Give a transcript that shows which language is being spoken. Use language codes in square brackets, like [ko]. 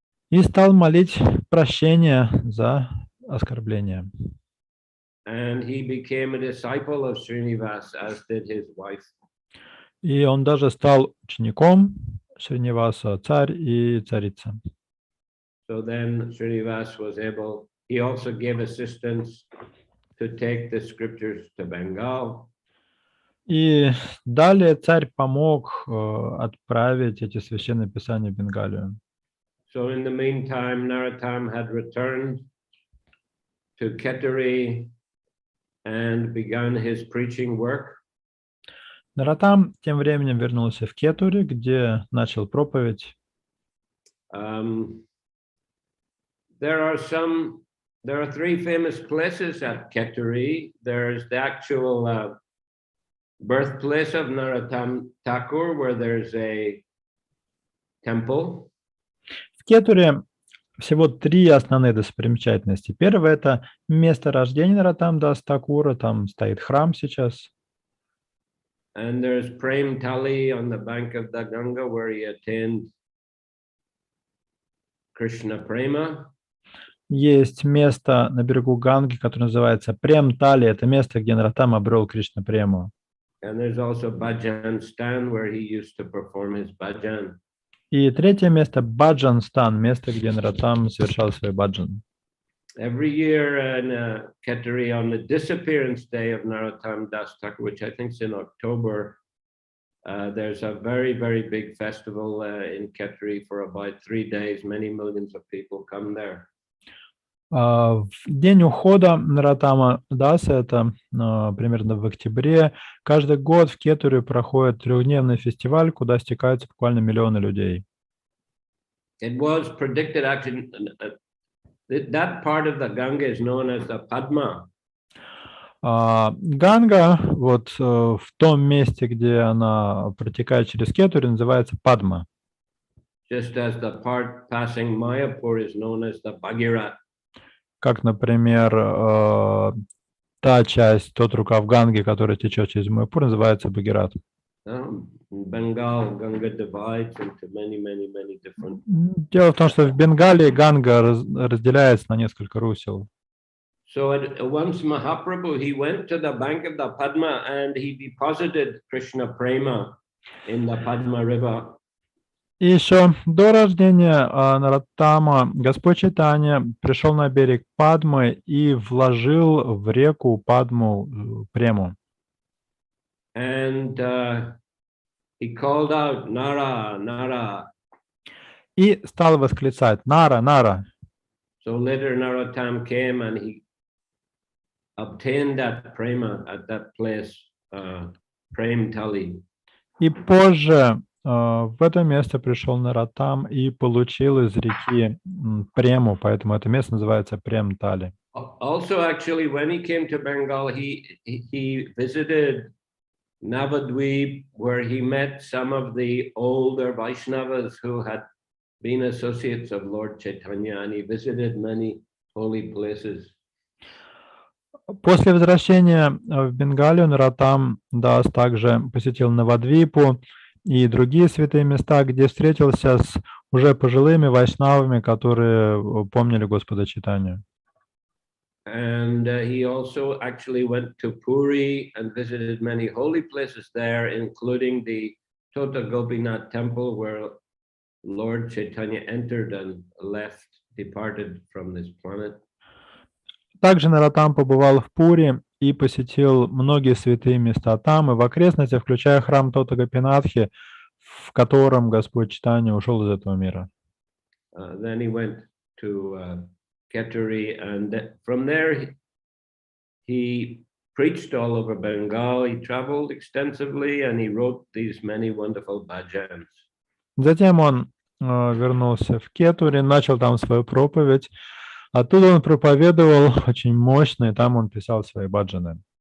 [ru] И стал молить прощения за оскорбления. [en] And he became a disciple of Srinivas, as did his wife. [ru] И он даже стал учеником Шриниваса, царь и царица. [en] So then Srinivas was able, he also gave assistance to take the scriptures to Bengal. [ru] И далее царь помог отправить эти священные писания в Бенгалию. [en] So in the meantime, Narottama had returned to Ketturi and begun his preaching work. [ru] Нароттам тем временем вернулся в Кетури, где начал проповедь. [en] There are three famous places at Ketturi. There's the actual birthplace of Narottama Thakur, where there's a temple. [ru] В Кетуре всего три основные достопримечательности. Первое – это место рождения Нароттама Даса Тхакура, там стоит храм сейчас. [en] And there's Prem Tali on the bank of the Ganga, where he attained Krishna Prema. [ru] Есть место на берегу Ганги, которое называется Прем-Тали. Это место, где Нароттама обрел Кришна Прему. [en] And there's also Bhajan Stan, where he used to perform his bhajan. [ru] И третье место – Баджан-стан, место, где Нароттама совершал свой баджан. [en] Every year in Ketturi, on the disappearance day of Narottama Dasa Thakur, which I think is in October, there's a very, very big festival in Ketturi for about 3 days. Many millions of people come there. [ru] В день ухода Нароттама Даса, это примерно в октябре, каждый год в Кетуре проходит трехдневный фестиваль, куда стекаются буквально миллионы людей. [en] It was predicted, actually, that part of the Ganga is known as the Padma. [ru] Ганга, вот в том месте, где она протекает через Кетури, называется Падма. [en] Just as the part passing Mayapur is known as the Bhagirath. [ru] Как, например, та часть, тот рукав Ганги, который течет через Майяпур, называется Бхагират. [en] Bengal, Ganga divides into many different. [ru] Дело в том, что в Бенгалии Ганга разделяется на несколько русел. [en] So once Mahaprabhu, he went to the bank of the Padma and he deposited Krishna Prema in the Padma river. [ru] И еще до рождения Нароттама Господь Чайтанья пришел на берег Падмы и вложил в реку Падму Прему. [en] And he called out, Nara, Nara. [ru] И стал восклицать: «Нара, Нара!» [en] So later Narottam came and he obtained that prema at that place, Prem Tali. [ru] И позже в это место пришел Нароттам и получил из реки Прему, поэтому это место называется Прем-Тали. [en] Also, actually, when he came to Bengal, he visited Navadvip, where he met some of the older Vaishnavas who had been associates of Lord Chaitanya, and he visited many holy places. [ru] После возвращения в Бенгалию Нароттам Дас также посетил Навадвипу и другие святые места, где встретился с уже пожилыми вайшнавами, которые помнили Господа Чайтанью. [en] And he also actually went to Puri and visited many holy places there, including the Tota Gopinath temple, where Lord Chaitanya entered and left, departed from this planet. [ru] Также Нароттам побывал в Пури и посетил многие святые места там и в окрестностях, включая храм Тота Гопинатхи, в котором Господь Чайтанья ушел из этого мира. [en] Then he went to Ketturi, and from there he preached all over Bengal. He traveled extensively, and he wrote these many wonderful bhajans. [ru] Затем он вернулся в Кетури, начал там свою проповедь. Оттуда он проповедовал очень мощно, и там он писал свои баджаны.